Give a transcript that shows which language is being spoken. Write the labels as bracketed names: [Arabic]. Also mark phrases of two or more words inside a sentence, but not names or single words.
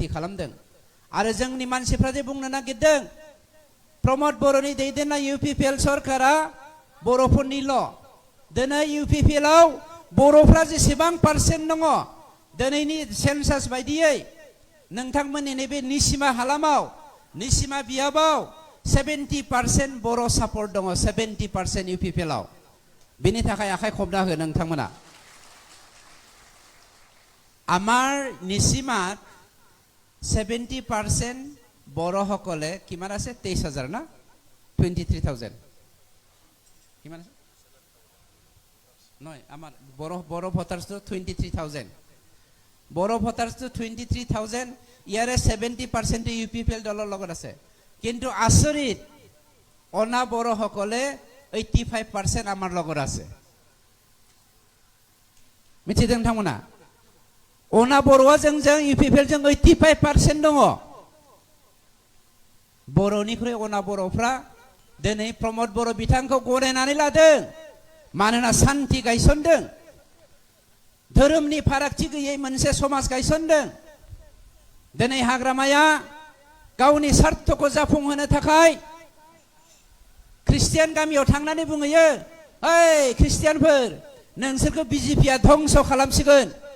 [Bodo] खालामदों आरो जोंनि मानसिफ्रा जे बुंनो नागिरदों प्रमद बर'नि दैदेननाय इउपिपिएल सरकारा बर'फोरनिल' दिनै इउपिपिएलआव बर'फ्रा जेसेबां पार्सेन्ट दङ दिनैनि सेन्सास बायदियै नोंथांमोननि नैबे निसिमा हालामाव निसिमा बियाबाव 70% बर' सापर्ट दङ 70% इउपिपिएलआव बेनि थाखाय आखाइ खबना हो नोंथांमोना [Assamese] আমাৰ নিসীমাত 70% বড়োসকলে কিমান আছে 23000 না 23000 কিমান আছে নহয় আমাৰ বড়ো ভোটাৰছ 23000 বড়ো ভোটাৰছ 23000 ইয়াৰে 70% ইউপিপিএল দলৰ লগত আছে কিন্তু আচৰিত অনা বড়োসকলে 85% আমাৰ লগত আছে [Bodo] মিथिदों नोंथांमोना अना बर'आ जोंजों इउपिपिएल जों 85% दङ बर'निख्रुइ अना बर'फ्रा दिनै प्रमद बर' बिथांखौ गनायनानै लादों मानोना शान्ति गायसनदों धोरोमनि फारागथि गैयै मोनसे समाज गायसनदों दिनै हाग्रामाया गावनि स्वार्थखौ जाफुंहोनो थाखाय ख्रिस्टियान गामियाव थांनानै बुङो ओइ ख्रिस्टियानफोर नोंसोरखौ बिजेपिआ धंस खालामसिगोन